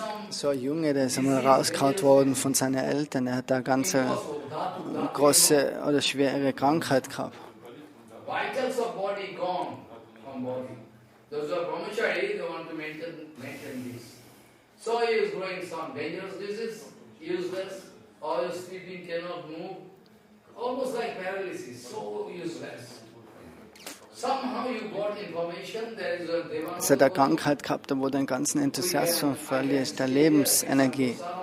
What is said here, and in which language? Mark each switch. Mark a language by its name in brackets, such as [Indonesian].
[German] So ein Junge, der ist einmal rausgehauen worden von seinen Eltern. Er hat eine ganz große oder schwere Krankheit gehabt. [English] Vitals of body gone from body. Those who are brahmachari, they want to maintain this. So he is growing some dangerous disease, useless, all sleeping, cannot move, almost like paralysis, so useless. Somehow you got information there is a Devana. [German] Es hat eine Krankheit gehabt, wo den ganzen Enthusiasmus verliert, der Lebensenergie.